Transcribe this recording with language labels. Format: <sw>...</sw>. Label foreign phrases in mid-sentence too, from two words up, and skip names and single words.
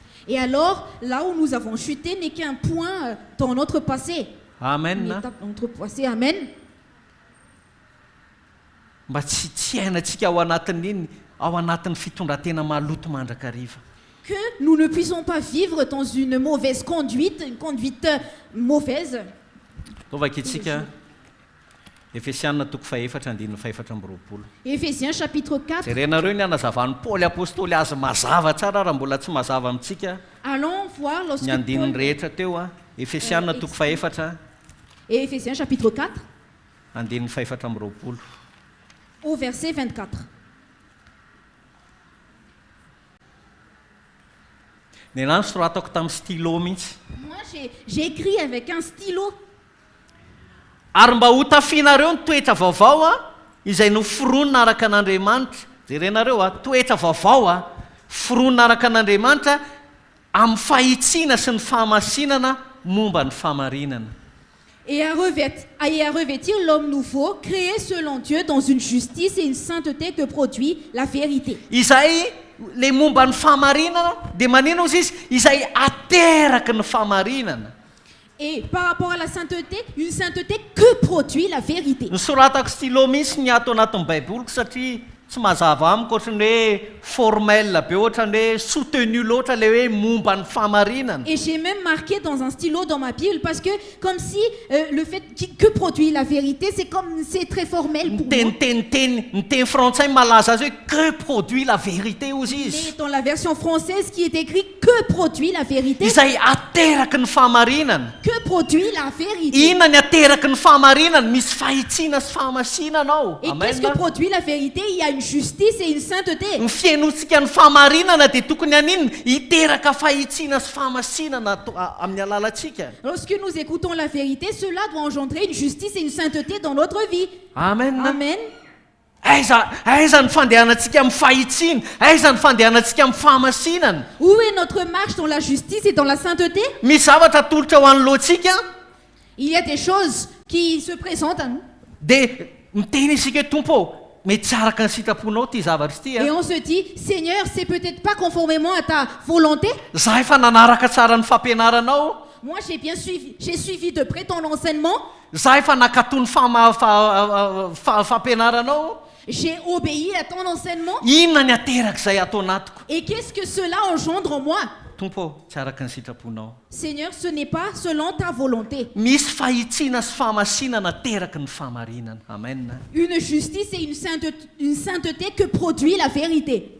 <fr>Et alors, là où nous avons chuté n'est qu'un point dans notre passé. Amen. Une étape dans notre passé, amen.</fr> <mg>Mba tsy hainantsika ao anatin'iny, ao anatin'ny fitondran-tena maloto mandrakariva.</mg> <fr>Que nous ne puissions pas vivre dans une mauvaise conduite, une conduite mauvaise.</fr> <mg>Taovaka itsika Efesianina toko 4:4-20.</mg> <fr>Éphésiens chapitre 4.</fr> <mg>Jerenareo ny anazavan'ny Paoly apôstôly azy mazava tsara raha mbola tsy mazava amintsika.</mg> <fr>Allons voir lorsque</fr> <mg>Ny andininy Paul... rehetra teo a. Efesianina toko 4.</mg> <fr>Et Éphésiens chapitre 4,</fr> <mg>Andininy 4:20.</mg> <fr>au verset 24.</fr> <mg>Ny anany soratako tamin'ny stylo mihitsy.</mg> <fr>Moi, j'ai écrit avec un stylo.</fr> <mg>Ary mba ho tafianareo ny toetra vaovao a izay noforonina araka an'Andriamanitra. Jerenareo a, toetra vaovao a foronina araka an'Andriamanitra amin'ny fahitsiana sy ny fahamasinana momba ny famarinana.</mg> <fr>et à revêtir l'homme nouveau, créé selon Dieu dans une justice et une sainteté que produit la vérité.</fr> <mg>Izay le momba ny fahamarinana dia manino izy izay ateraky ny fahamarinana.</mg> <fr>Et par rapport à la sainteté, une sainteté que produit la vérité.</fr> <mg>Nisoratako stylo mihitsy ny ato anatin'ny baiboloko satria tsy mazava amiko ohatrany hoe formel be ohatrany hoe soutenu loatra le hoe momba ny fahamarinana.</mg> <fr>Et j'ai même marqué dans un stylo dans ma Bible parce que comme si le fait que produit la vérité, c'est très formel pour moi.</fr> <mg>Ny teny frantsay malaza azy hoe</mg> <fr>que produit la vérité</fr> <mg>ozy</mg> <fr>Mais</fr> <mg>izy.</mg> <fr>dans la version française qui est écrit que produit la vérité.</fr> <mg>Izay ateraky ny fahamarinana.</mg> <fr>Que produit la vérité.</fr> <mg>Inona ny ateraky ny fahamarinana? Misy fahitsiana sy fahamasinana ao.</mg> <fr>Et qu'est-ce que produit la vérité? Il y a une justice et une sainteté.</fr> <mg>Ny fiainotsika ny fahamarinana dia tokony an'inona hiteraka fahitsiana sy fahamasinana amin'ny alalantsika.</mg> <fr>Lorsque nous écoutons la vérité, cela doit engendrer une justice et une sainteté dans notre vie. Amen. Amen.</fr> <mg>Aiza ny fandehanantsika amin'ny fahitsiana? Aiza ny fandehanantsika amin'ny fahamasinana?</mg> <fr>Où est notre marche dans la justice et dans la sainteté?</fr> <mg>Misy zavatra tolotra ho anoloantsika.</mg> <fr>Il y a des choses qui se présentent à nous.</fr> <mg>Dia miteny isika hoe tompo mety tsy araka ny sitraponao ty zavatra ty.</mg> <fr>Et on se dit, Seigneur, c'est peut-être pas conformément à ta volonté.</fr> <mg>Za efa nanaraka tsara ny fampianaranao.</mg> <fr>Moi, j'ai suivi de près ton enseignement.</fr> <mg>Za efa nakatony fampianaranao.</mg> <fr>J'ai obéi à ton enseignement.</fr> <mg>Inona ny aterak'izay atao anatiko?</mg> <fr>Et qu'est-ce que cela engendre en moi?</fr> <mg>Tompo, tsy araka ny sitraponao.</mg> <fr>Seigneur, ce n'est pas selon ta volonté.</fr> <mg>Misy fahitsiana sy fahamasinana teraky ny fahamarinana. Amen.</mg> <fr>Une justice et une sainteté que produit la vérité.</fr>